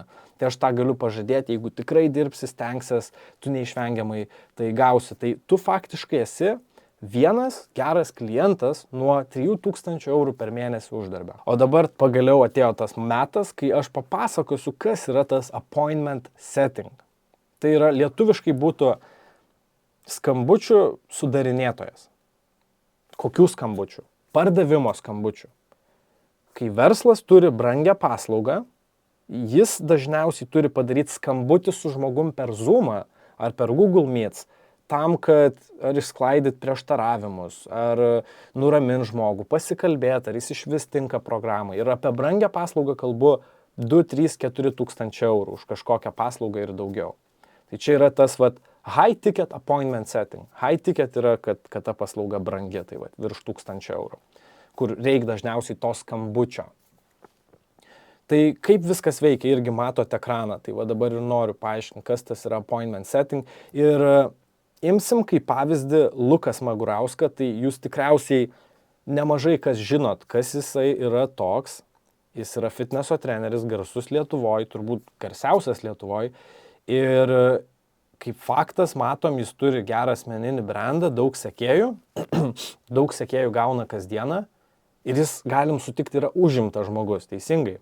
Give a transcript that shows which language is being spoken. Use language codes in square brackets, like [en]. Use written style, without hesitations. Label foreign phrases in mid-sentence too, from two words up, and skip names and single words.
[lt] Tai aš tą galiu pažadėti, jeigu tikrai dirbsi, stengsies, tu neišvengiamai tai gausi. Tai tu faktiškai esi vienas geras klientas nuo 3000 eurų per mėnesį uždarbio. O dabar pagaliau atėjo tas metas, kai aš papasakosiu, kas yra tas [en] appointment setting. [lt] Tai yra lietuviškai būtų skambučių sudarinėtojas. Kokių skambučių? Pardavimo skambučių. Kai verslas turi brangią paslaugą, jis dažniausiai turi padaryti skambutį su žmogum per Zoom'ą ar per Google Meets, tam, kad ar išsklaidyt prieštaravimus, ar nuramint žmogų, pasikalbėti, ar jis išvis tinka programai. Ir apie brangią paslaugą kalbu 2, 3, 4 tūkstančių eurų už kažkokią paslaugą ir daugiau. Tai čia yra tas [en] high ticket appointment setting. High ticket [lt] yra, kad ta paslauga brangi, tai virš 1000 eurų, kur reikia dažniausiai to skambučio. Tai kaip viskas veikia, irgi matote ekraną. Tai dabar ir noriu paaiškinti, kas tas yra [en] appointment setting. [lt] Ir imsim kaip pavyzdį Lukas Magurauską, tai jūs tikriausiai nemažai kas žinot, kas jisai yra toks. Jis yra fitneso treneris, garsus Lietuvoje, turbūt garsiausias Lietuvoje. Ir kaip faktas, matom, jis turi gerą asmeninį brandą, daug sekėjų, daug sekėjų gauna kasdieną ir jis, galim sutikti, yra užimtas žmogus, teisingai.